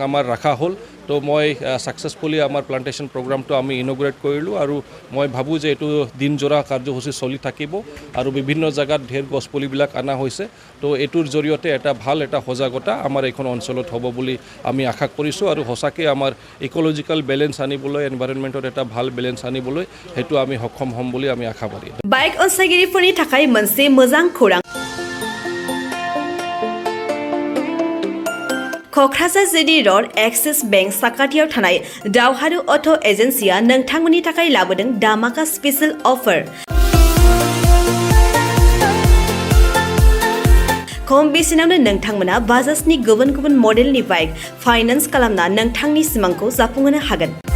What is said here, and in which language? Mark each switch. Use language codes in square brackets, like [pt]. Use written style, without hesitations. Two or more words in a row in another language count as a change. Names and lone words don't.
[as] আমাৰ ৰখা হ'ল তো মই ছাকচেছফুলি আমাৰ [en] plantation programme [as] আমি ইনগ্ৰেট কৰিলোঁ আৰু মই ভাবোঁ যে এইটো দিনজোৰা কাৰ্যসূচী চলি থাকিব আৰু বিভিন্ন জেগাত ঢেৰ গছপুলিবিলাক অনা হৈছে তো এইটোৰ জৰিয়তে এটা ভাল এটা সজাগতা আমাৰ এইখন অঞ্চলত হ'ব বুলি আমি আশা কৰিছোঁ আৰু সঁচাকৈ আমাৰ [en] ecological balance [as] আনিবলৈ এনভাইৰনমেণ্টত এটা ভাল বেলেঞ্চ আনিবলৈ সেইটো আমি সক্ষম হ'ম বুলি আমি আশাবাদী [brx] बाइक अनसायगिरिफोरनि थाखाय मोनसे मोजां खौरां क'क्राझार जिडी र'ड एक्सिस बेंक साखाथियाव थानाय दावहारु अट' एजेन्सिया नोंथांमोननि थाखाय लाबोदों दामाका [en] special offer [brx] खम बेसेनावनो नोंथांमोना बाजाजनि गुबुन गुबुन मडेलनि [en] bike finance [brx] खालामना नोंथांनि सिमांखौ जाफुंहोनो हागोन